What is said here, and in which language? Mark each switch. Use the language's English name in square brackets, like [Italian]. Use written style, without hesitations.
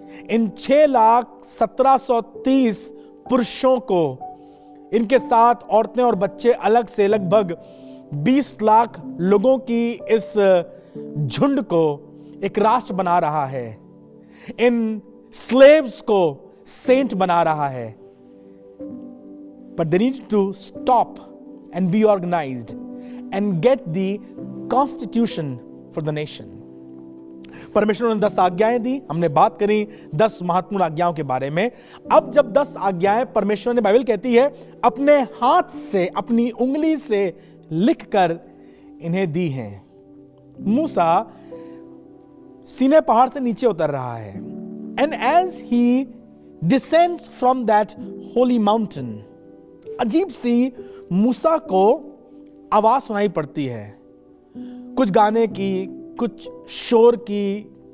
[Hindi] इन 6,1730 पुरुषों को इनके साथ औरतें और बच्चे अलग से लगभग 20 लाख लोगों की इस झुंड को एक राष्ट्र बना रहा है, इन स्लेव्स को सेंट बना रहा है। [English] But they need to stop and be organized and get the constitution for the nation. [Hindi] परमेश्वर ने 10 आज्ञाएं दी, हमने बात करी 10 महत्वपूर्ण आज्ञाओं के बारे में। अब जब 10 आज्ञाएं परमेश्वर ने, बाइबल कहती है, अपने हाथ से, अपनी उंगली से लिखकर इन्हें दी हैं। मूसा सीने पहाड़ से नीचे उतर रहा है, [English] and as he descends from that holy mountain, [Hindi] अजीब सी मूसा को आवाज सुनाई पड़ती है, कुछ गाने की, कुछ शोर की।